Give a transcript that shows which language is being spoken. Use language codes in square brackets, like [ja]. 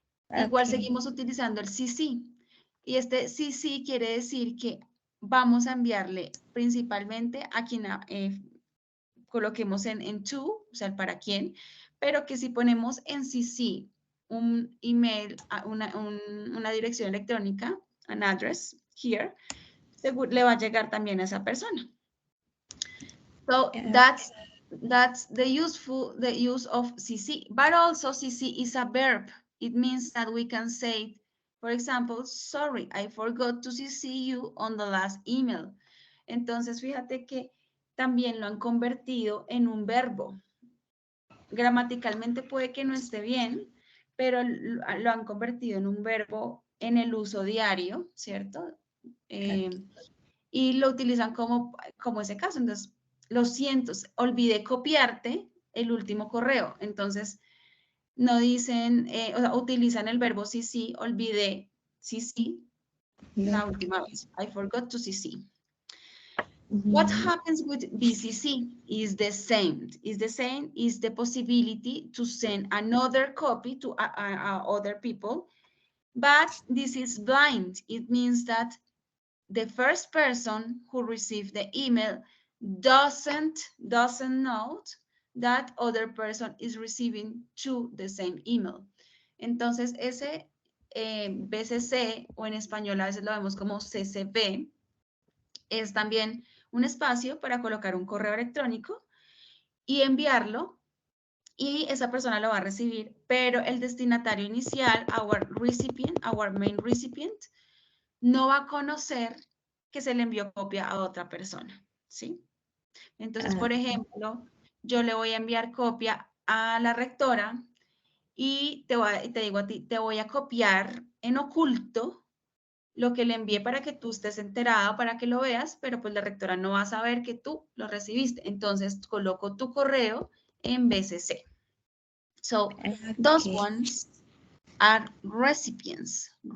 [es] Igual seguimos utilizando el CC. Y este CC quiere decir que vamos a enviarle principalmente a quien coloquemos en to, o sea, el para quién, pero que si ponemos en CC un email, una dirección electrónica, [en] an address here, [es] le va a llegar también a esa persona. [en] So that's That's the use of CC, but also CC is a verb. It means that we can say, for example, sorry, I forgot to CC you on the last email. [es] Entonces, fíjate que también lo han convertido en un verbo. Gramaticalmente puede que no esté bien, pero lo han convertido en un verbo en el uso diario, ¿cierto? Y lo utilizan como ese caso. Entonces, lo siento, olvidé copiarte el último correo. Entonces, no dicen, o sea, utilizan el verbo CC, olvidé CC la última vez. [en] I forgot to CC. What happens with BCC is the same. Is the possibility to send another copy to other people, but this is blind. It means that the first person who received the email doesn't know that other person is receiving the same email. [es] Entonces, ese BCC, o en español a veces lo vemos como CCB, es también un espacio para colocar un correo electrónico y enviarlo, y esa persona lo va a recibir, pero el destinatario inicial, [en] our main recipient, [es] no va a conocer que se le envió copia a otra persona, ¿sí? Entonces, por ejemplo, yo le voy a enviar copia a la rectora y te digo a ti, te voy a copiar en oculto lo que le envié para que tú estés enterado, para que lo veas, pero pues la rectora no va a saber que tú lo recibiste. Entonces, coloco tu correo en BCC. [en] So, those ones are recipients.